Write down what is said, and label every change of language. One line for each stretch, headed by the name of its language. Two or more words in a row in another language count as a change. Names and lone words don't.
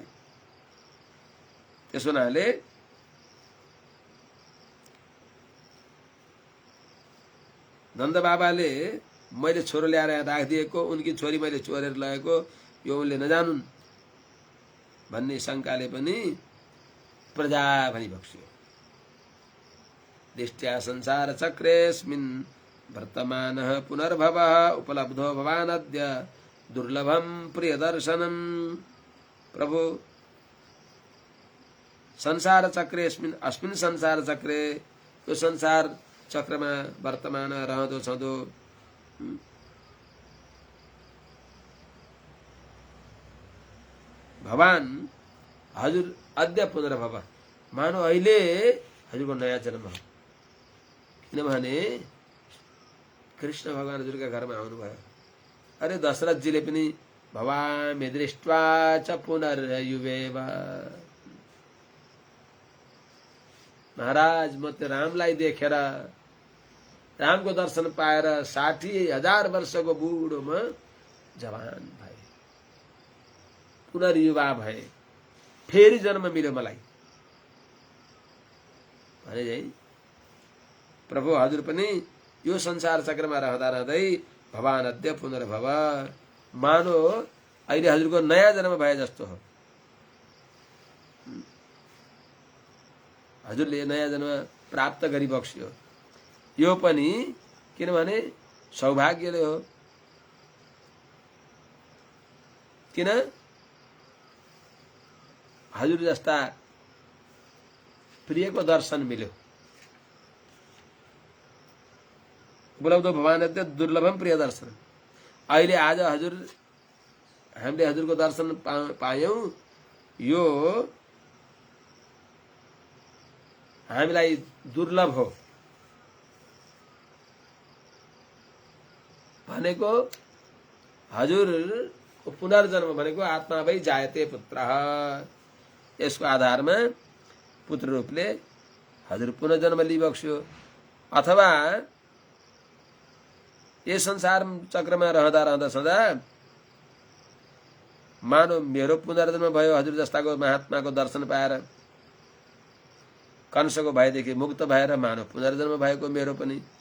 Nepali: त्यसो हुनाले नन्द बाबाले मैले छोरो ल्याएर राखिदिएको, उनकी छोरी मैले चोरेर लगेको, यो उनले नजानुन् भन्ने शङ्काले पनि प्रजा भनिबक्स्यो।
Sanskrit: दृष्ट्या संसार चक्रेस्मिन् वर्तमानः पुनर्भवः उपलब्धो भवानद्य दुर्लभम प्रिय दर्शनम। प्रभु संसार चक्रेस्मिन्, अस्मिन् संसार चक्रे,
Nepali: यो संसार चक्रमा वर्तमान रहँदो छँदो भगवान हजुर
Sanskrit: अद्य पुनर्भव,
Nepali: मानो अहिले हजुरको नयाँ जन्म हो। किनभने कृष्ण भगवान हजुरका घरमा आउनुभयो। अरे दशरथजीले पनि
Sanskrit: भवामि दृष्ट्वा च पुनर्युवेव,
Nepali: महाराज म त्यो रामलाई देखेर रामको दर्शन पाएर 60,000 वर्षको बुढोमा जवान भए, पुनर्युवा भए, फेरि जन्म मिल्यो मलाई भने चाहिँ प्रभु हजुर पनि यो संसार चक्रमा रहँदा रहँदै
Sanskrit: भवान अद्य पुनर्भव,
Nepali: मानो अहिले हजुरको नयाँ जन्म भए जस्तो हो। हजुरले नयाँ जन्म प्राप्त गरी बक्स्यो, यो पनि किनभने सौभाग्यले हो। किन हजुर जस्ता प्रियको दर्शन मिल्यो।
Sanskrit: उपलब्ध भवान अद्य दुर्लभम प्रिय दर्शन।
Nepali: अहिले आज हामीले हजुरको दर्शन पायौं, यो हामीलाई दुर्लभ हो। भनेको हजुरको पुनर्जन्म भनेको
Sanskrit: आत्मा भई जायते पुत्रः,
Nepali: यसको आधारमा पुत्र रूपले हजुर पुनर्जन्म लिइबक्स्यो। अथवा यस संसार चक्रमा रहँदा रहँदा सदा मानो मेरो पुनर्जन्म भयो हजुर जस्ताको महात्माको दर्शन पाएर, कंसको भयदेखि मुक्त भएर मानो पुनर्जन्म भएको मेरो पनि।